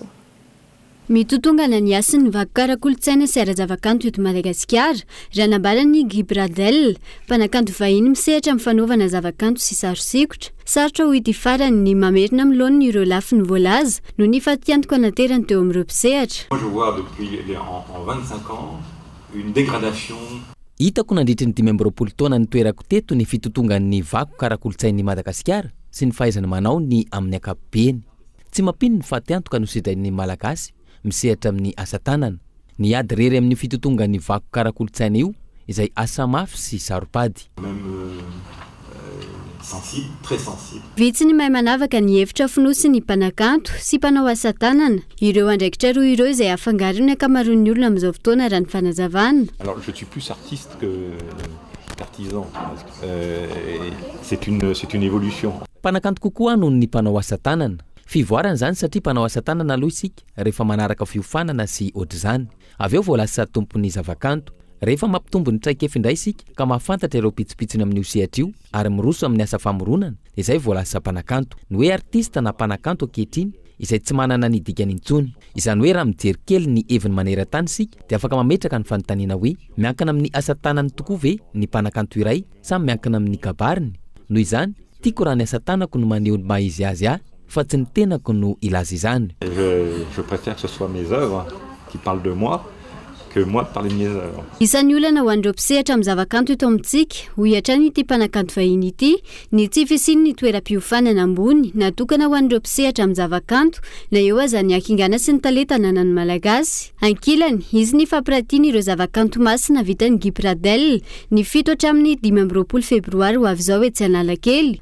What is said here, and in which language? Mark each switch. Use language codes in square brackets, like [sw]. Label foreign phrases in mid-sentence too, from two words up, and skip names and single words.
[mg] Mitotongana ny asan'ny vakoka ara-kolontsaina sy ara-javakanto eto Madagasikara raha nambarany Guy Bradel, mpanakanto vahiny misehatra amin'ny fanaovana zavakanto sy sary sikotra. Sarotra ho ity farany ny mamerina amin'ny laoniny ireo lafiny voalaza no ny fatiantoka anaterany teo amin'ireo mpisehatra. [fr] Moi je vois depuis en 25 ans une dégradation. [mg] Hitako nandritry ny 20 taona ny toerako teto ny fitotongan'ny vakoka ara-kolontsain'ny Madagasikara sy ny fahaizana manao ny amin'ny ankapobeny. Tsy mampino ny fatiantoka no sidrain'ny malagasy misehatra amin'ny asa tanana. Ny ady rery amin'ny fitotongan'ny vakoka ara-kolontsaina io izay asa mafy sy saropady. [fr] Sensible, très sensible. [mg] Vitsy ny mahay manavaka ny hevitra fonosy ny mpanakanto sy mpanao asa tanana. Ireo andraikitra roa ireo izay afangarony ny ankamaroan'ny olona amin'izao fotoana raha ny fanazavana. [fr] Alors je suis plus artiste que artisan. C'est une évolution. [mg] Mpanakanto kokoa noho ny mpanao asa tanana. Fivoarana zany satria mpanao asa tanana aloha isika rehefa manaraka fiofanana sy ohatr'izany. Avy eo voalasa tompon'ny zavakanto. Rehefa mampitombo ny traikefa indray isika ka mahafantatra ireo pitsopitsony amin'ny sehatra io ary miroso amin'ny asa famoronana, izay voalasa mpanakanto. Ny hoe artista na mpanakanto ankehitriny izay tsy manana ny dikany intsony. Izany hoe raha mijery kely ny heviny maneran-tany isika dia afaka mametraka ny fanontaniana hoe miankina amin'ny asa tanany tokoa ve ny mpanakanto iray sa miankina amin'ny kabariny. Noho izany tiako raha ny asa tanako no maneho maha izy azy ahy fa tsy ny tenako no ilaza izany. [fr] Je préfère que ce soit mes œuvres qui parlent de moi que moi de parler de mes œuvres. [mg] Isan'ny olana ho an'ireo mpisehatra amin'ny zavakanto eto amintsika ho hiatrany ity mpanakanto vahiny ity ny tsy fisiny ny toeram-piofanana ambony natokana ho an'ireo mpisehatra amin'ny zavakanto na eo aza ny akingana sy ny talenta ananan'ny malagasy. Ankilany izy ny fampiratiany ireo zavakanto masina vitany Guy Bradel ny 7 hatramin'ny 15 febroary ho avy izao etsy Analakely.